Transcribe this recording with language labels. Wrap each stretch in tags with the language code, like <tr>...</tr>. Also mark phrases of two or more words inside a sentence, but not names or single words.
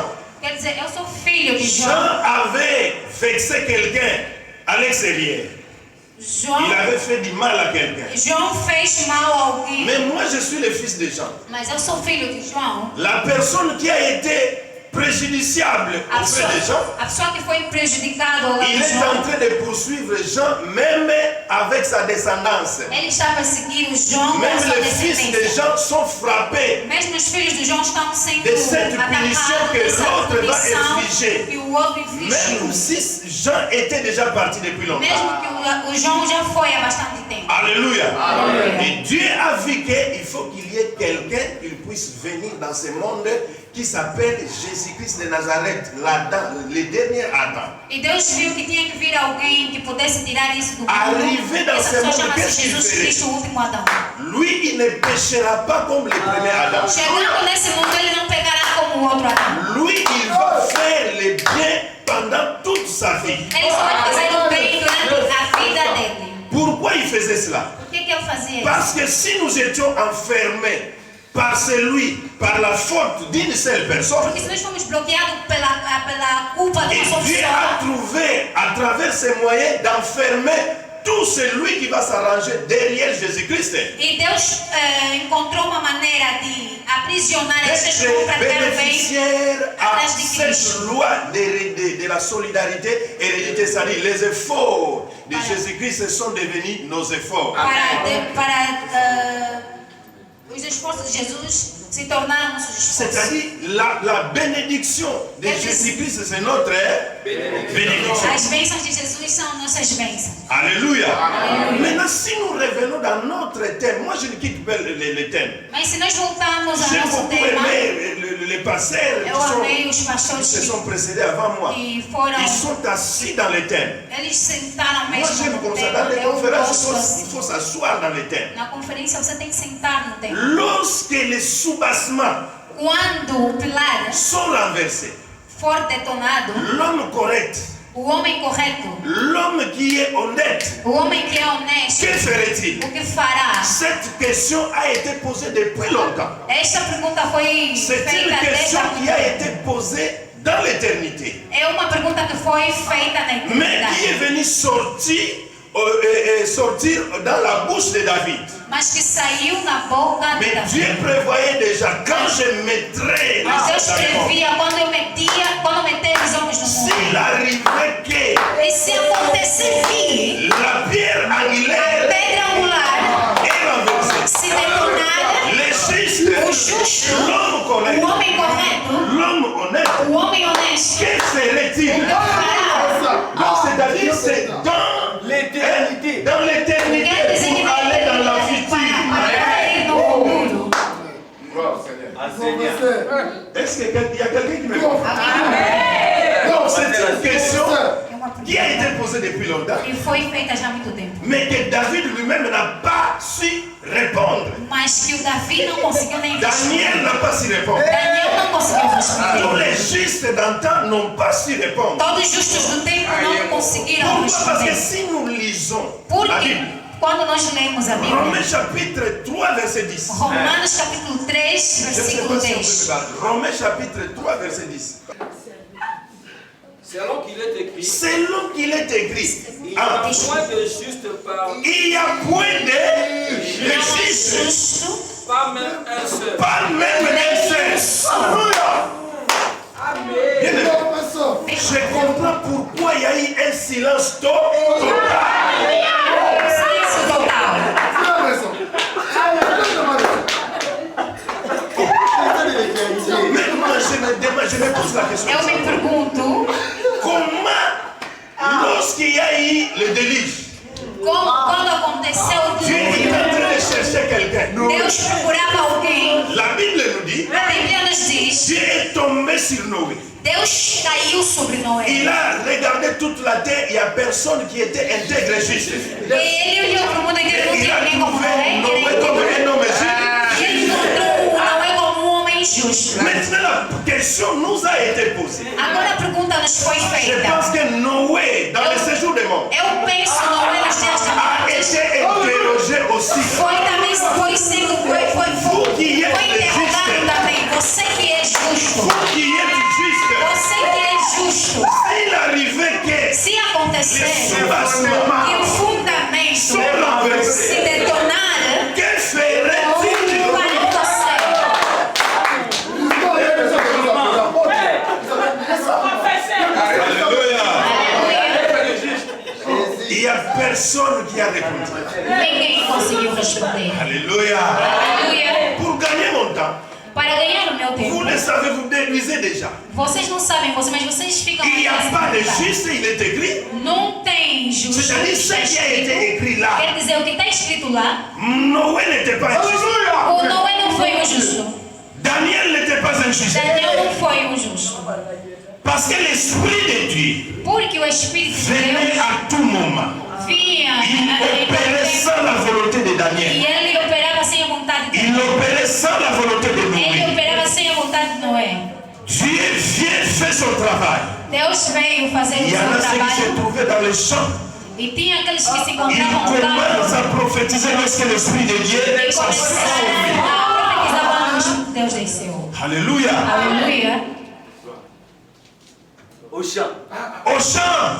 <pt>quer dizer, eu sou filho de</pt> <fr>Jean</fr> <pt>João.</pt> <fr>avait vexé quelqu'un à l'extérieur. Il</fr> <pt>João,</pt> <fr>avait fait du mal à quelqu'un.</fr> <pt>João fez mal a alguém,</pt> <fr>Mais moi je suis le fils de Jean.</fr> <pt>mas eu sou filho de João.</pt> <fr>La personne qui a été préjudiciable</fr> <pt>A</pt> <fr>auprès de Jean,</fr> <pt>pessoa que foi prejudicada ao lado</pt> <fr>il</fr> <pt>de</pt> <fr>est en</fr> <pt>João,</pt> <fr>train de poursuivre Jean, même avec sa descendance.</fr> <pt>ele está perseguindo João com a</pt> <fr>Même</fr> <pt>sua</pt> <fr>les fils de</fr> <pt>descendência.</pt> <fr>Jean sont frappés</fr> <pt>Mesmo os filhos de João estão sendo</pt> <fr>de cette punition</fr> <pt>atacados</pt> <fr>que</fr> <pt>dessa</pt> <fr>l'autre va</fr> <pt>punição</pt> <fr>infliger.</fr> <pt>que o outro infligiu.</pt> <fr>Même si Jean était déjà parti depuis longtemps.</fr> <pt>Mesmo que o João já foi há bastante tempo.</pt> <fr>Alléluia.</fr> <pt>Alléluia.</pt> <fr>Et Dieu a vu qu'il faut qu'il y ait quelqu'un qui puisse venir dans ce monde qui s'appelle Jésus-Christ de Nazareth, l'Adam, le dernier Adam.</fr> <pt>E Deus viu que tinha que vir alguém que pudesse tirar isso do mundo.</pt> <fr>Arrivé dans</fr> <pt>Essa</pt> <fr>ce</fr> <pt>pessoa</pt> <fr>monde, qu'est-ce</fr> <pt>chama-se</pt> <fr>qu'il</fr> <pt>Jesus</pt> <fr>ferait?</fr> <pt>Cristo, o último Adão.</pt> <fr>Lui, il ne péchera pas comme le premier Adam.</fr> <pt>Chegando nesse mundo, ele não pegará como o outro Adão.</pt> <fr>Lui, il va faire le bien pendant toute sa vie.</fr> <pt>Ele só vai fazer o bem durante a vida dele.</pt> <fr>Pourquoi il faisait cela?</fr> <pt>Por que ele fazia isso?</pt> <fr>Parce que si nous étions enfermés par celui, par la faute d'une seule personne,</fr> <pt>Porque se nós fomos bloqueados pela culpa de</pt> <fr>et</fr> <pt>uma só</pt> <fr>Dieu a</fr> <pt>pessoa,</pt> <fr>trouvé à travers ces moyens d'enfermer tout celui qui va s'arranger derrière Jésus-Christ,</fr> <pt>e Deus encontrou uma maneira de aprisionar esses que vão</pt> <fr>d'être</fr> <pt>praticar o bem</pt> <fr>bénéficiaire à</fr> <pt>atrás de</pt> <fr>cette</fr> <pt>Cristo.</pt> <fr>loi de la solidarité héréditée, c'est-à-dire les efforts de Jésus-Christ sont devenus nos efforts.</fr> <pt>Para Os esforços de Jesus se tornaram nossos esforços.</pt> <fr>C'est-à-dire la bénédiction de Jésus-Christ, c'est notre bénédiction.</fr> <pt>As bênçãos de Jesus são nossas bênçãos.</pt> <fr>Alléluia. Maintenant, si nous revenons dans notre thème, moi je ne quitte pas le thème.</fr> <pt>Mas se nós voltarmos ao</pt> <fr>J'ai</fr> <pt>nosso</pt> <fr>beaucoup</fr> <pt>tema,</pt> <fr>aimé les pasteurs</fr> <pt>eu amei os</pt> <fr>qui</fr> <pt>pastores</pt> <fr>se sont précédés avant moi.</fr> <pt>que foram,</pt> <fr>Ils sont assis dans le thème.</fr> <pt>eles sentaram</pt> <fr>Moi</fr> <pt>mesmo</pt> <fr>j'aime</fr> <pt>no</pt> <fr>comme ça.</fr> <pt>tema.</pt> <fr>Dans les</fr> <pt>Eu</pt> <fr>conférences,</fr> <pt>gosto</pt> <fr>il</fr> <pt>assim.</pt> <fr>faut s'asseoir dans le thème.</fr> <pt>Na conferência você tem que sentar no tema.</pt> <fr>Lorsque les soubassements</fr> <pt>Quando o pilar</pt> <fr>sont renversés,</fr> <pt>for detonado,</pt> <fr>l'homme correct,</fr> <pt>o homem correto,</pt> <fr>l'homme qui est honnête,</fr> <pt>o homem que é honesto,</pt> <fr>que ferait-il?</fr> <pt>o que fará?</pt> <fr>Cette question a été posée depuis longtemps.</fr> <pt>Esta pergunta foi</pt> <fr>C'est une</fr> <pt>feita desde</pt> <fr>question</fr> <pt>há</pt> <fr>qui</fr> <pt>muito</pt> <fr>a</fr> <pt>tempo.</pt> <fr>été posée dans l'éternité.</fr> <pt>É uma pergunta que foi feita na</pt> <fr>Mais qui est</fr> <pt>eternidade,</pt> <fr>venu sortir dans la bouche de David.</fr> <pt>mas que saiu na boca de</pt> <fr>Mais</fr> <pt>Davi.</pt> <fr>Dieu prévoyait déjà quand je mettrai</fr> <pt>Mas Deus</pt> <fr>les hommes,</fr> <pt>previa quando meter os homens no mundo.</pt> <fr>s'il arriverait que</fr> <pt>E se acontecer que</pt> <fr>la pierre</fr> <pt>a</pt> <fr>angulaire</fr> <pt>pedra angular</pt> <fr>est renversée,</fr> <pt>se detonar,</pt> <fr>les</fr> <pt>o</pt> <fr>justes,</fr> <pt>justo,</pt> <fr>l'homme</fr> <pt>o</pt> <fr>correct,</fr> <pt>homem correto,</pt> <fr>l'homme honnête,</fr> <pt>o homem honesto,</pt> <fr>que ferait-il?</fr> <pt>o que fará?</pt> <fr>Donc c'est-à-dire c'est dans L'éternité. dans l'éternité</fr> <pt>Quer dizer que</pt> <fr>pour aller dans la future.</fr> <pt>para ir no futuro.</pt> <fr>Enseignant. Est-ce qu'il y a quelqu'un qui me comprend? Donc c'est une question</fr> <pt>É uma</pt> <fr>qui a été</fr> <pt>pergunta</pt> <fr>posée depuis longtemps,</fr> <pt>que foi feita já há muito tempo.</pt> <fr>mais que David lui-même n'a pas su répondre.</fr> <pt>Mas que o Davi não conseguiu nem responder.</pt> <fr>Daniel n'a pas su répondre.</fr> <pt>Daniel não conseguiu</pt> <fr>Tous</fr> <pt>responder.</pt> <fr>les justes d'antan n'ont pas su répondre.</fr> <pt>Todos os justos do tempo não conseguiram</pt> <fr>Pourquoi? Parce que</fr> <pt>responder.</pt> <fr>si nous lisons la</fr> <pt>Porque</pt> <fr>Bible,</fr> <pt>quando nós lemos a Bíblia,</pt> <fr>Romains chapitre 3 verset 10.</fr> <pt>Romanos capítulo 3,</pt> <fr>Je ne sais</fr> <pt>versículo</pt> <fr>pas si on peut</fr> <pt>10.</pt> <fr>me battre. Romains chapitre 3 verset 10. Selon qu'il est écrit, Selon qu'il est écrit, il n'y a ah, point de juste parmi, il n'y a point de</fr> <pt>Não há</pt> <fr>justice,</fr> <pt>justo,</pt> <fr>pas même un seul. pas même un seul. Alléluia. Bien aimé, je comprends pourquoi il y a eu un silence total.</fr> <pt>silêncio total.</pt> <fr>Mais moi, je me pose la question.</fr> <pt>Eu me pergunto</pt> <fr>Comment, lorsqu'il y a eu le déluge,</fr> <pt>quando aconteceu o</pt> <fr>Dieu est en</fr> <pt>dilúvio,</pt> <fr>train de chercher quelqu'un?</fr> <pt>Deus procurava alguém.</pt> <fr>La Bible nous dit,</fr> <pt>A Bíblia nos diz,</pt> <fr>Dieu est tombé sur Noé.</fr> <pt>Deus caiu sobre Noé.</pt> <fr>Il a regardé toute la terre, il n'y a personne qui était intègre et juste.</fr> <pt>E ele olhou para o mundo inteiro, não</pt> <fr>Il</fr> <pt>tinha</pt> <fr>a</fr> <pt>ninguém como</pt> <fr>trouvé</fr> <pt>Noé.</pt> <fr>Noé comme un homme juste.</fr> <pt>E ele encontrou Noé como um homem justo.</pt> <fr>Maintenant, la question nous a été posée.</fr> <pt>Agora a pergunta nos foi</pt> <fr>Je</fr> <pt>feita.</pt> <fr>pense que Noé, dans le séjour des morts,</fr> <pt>Eu penso Noé nos dias da</pt> <fr>a</fr> <pt>morte.</pt> <fr>été interrogé aussi.</fr> <pt>Foi também, foi interrogado também. Você que é justo.</pt> <fr>Vous qui êtes juste,</fr> <pt>Você que é justo.</pt> <fr>s'il arrivait que</fr> <pt>Se</pt> <fr>les</fr> <pt>acontecer que</pt> <fr>soubassements</fr> <pt>o fundamento</pt> <fr>sont renversés,</fr> <pt>se detonar,</pt> <fr>que</fr> <pt>o</pt> <fr>ferait-il?</fr> <pt>vai acontecer.</pt> <fr>Alléluia.</fr> <pt>Aleluia.</pt> <fr>Il n'y a personne qui a répondu.</fr> <pt>Ninguém conseguiu responder.</pt> <fr>Alléluia.</fr> <pt>Aleluia.</pt> <fr>Pour gagner mon temps,</fr> <pt>Para ganhar o meu</pt> <fr>vous</fr> <pt>tempo.</pt> <fr>le savez, vous déduisez déjà.</fr> <pt>Vocês não sabem, mas vocês ficam</pt> <fr>Il n'y a</fr> <pt>nessa</pt> <fr>pas de</fr> <pt>pergunta.</pt> <fr>juste, il est écrit.</fr> <pt>Não tem justo.</pt> <fr>C'est-à-dire ce qui a été écrit là.</fr> <pt>Quer dizer, o que está escrito lá,</pt> <fr>Noé n'était pas injuste.</fr> <pt>o Noé não foi um justo.</pt> <fr>Daniel n'était pas injuste.</fr> <pt>Daniel não foi um justo.</pt> <fr>Parce que l'Esprit de Dieu</fr> <pt>Porque o Espírito de</pt> <fr>venait</fr> <pt>Deus</pt> <fr>à tout moment.</fr> <pt>vinha</pt> <fr>Il opérait sans la volonté de</fr> <pt>e</pt> <fr>Daniel.</fr> <pt>ele operava sem a vontade de</pt> <fr>Il</fr> <pt>Deus.</pt> <fr>opérait sans la volonté de</fr> <pt>Ele</pt> <fr>Noé.</fr> <pt>operava sem a vontade de Noé.</pt> <fr>Dieu vient faire son travail.</fr> <pt>Deus veio fazer o</pt> <fr>Il y en a</fr> <pt>seu</pt> <fr>ceux qui se</fr> <pt>trabalho</pt> <fr>trouvaient dans les champs.</fr> <pt>e tinha aqueles que se</pt> <fr>Ils</fr> <pt>encontravam no</pt> <fr>commencent</fr> <pt>campo</pt> <fr>à prophétiser lorsque l'Esprit de Dieu</fr> <pt>e</pt> <fr>s'assoit sur lui.</fr> <pt>começaram a profetizar quando Deus desceu.</pt> <fr>Alléluia.</fr> <pt>Aleluia.</pt> <fr>Au champ. Au champ,</fr>